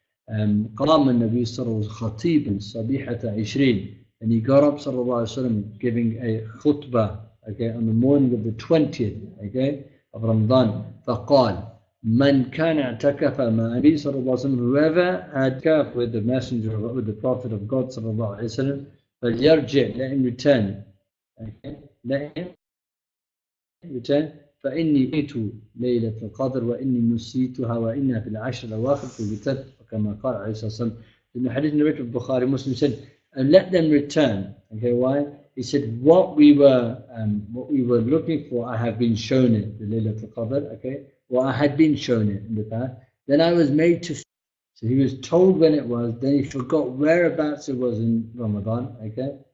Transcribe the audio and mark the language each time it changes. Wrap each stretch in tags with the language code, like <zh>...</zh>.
<ar>قام النبي صلى الله عليه وسلم خطيبا صبيحة 20,</ar> <en>and he got up</en> <ar>صلى الله عليه وسلم</ar> <en>giving a khutbah, okay, on the morning of the 20th, okay, of Ramadan.</en> <ar>فقال من كان اعتكف مع النبي صلى الله عليه وسلم,</ar> <en>whoever had kaf with the messenger, with the prophet of God</en> <ar>صلى الله عليه وسلم, فليرجع,</ar> <en>let him return, okay, let him return.</en> <ar>فإني أتيت ليلة القدر وإني نسيتها وإنها في العشر الأواخر في الوتر كما قال عليه الصلاة والسلام.</ar> <en>In the hadith narrated of Bukhari, Muslim said, and let them return. Okay, why? He said, what we were looking for, I have been shown it, the Laylatul Qadr, okay? Well, I had been shown it in the past. Then I was made to, so he was told when it was, then he forgot whereabouts it was in Ramadan, okay?</en>